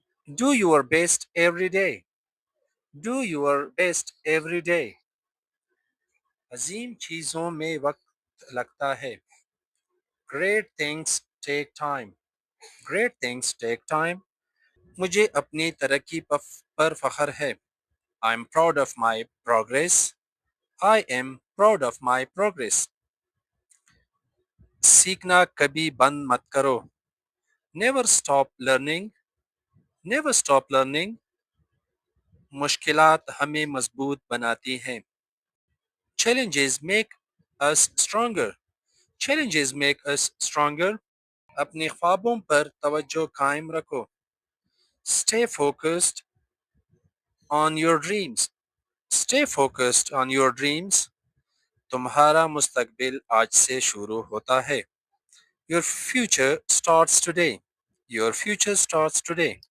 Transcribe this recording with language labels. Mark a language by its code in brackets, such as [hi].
[en] Do your best every day. Do your best every day. [hi] अजीम चीज़ों में वक्त लगता है। [en] Great things take time. Great things take time. [hi] मुझे अपनी तरक्की पर फख्र है। [en] I'm proud of my progress. I am proud of my progress. [hi] सीखना कभी बंद मत करो। [en] Never stop learning. Never stop learning. [hi] मुश्किलात हमें मजबूत बनाती हैं। [en] Challenges make us stronger. Challenges make us stronger. [hi] अपने ख्वाबों पर तवज्जो कायम रखो। [en] Stay focused on your dreams. Stay focused on your dreams. [hi] तुम्हारा मुस्तकबिल आज से शुरू होता है। [en] Your future starts today. Your future starts today.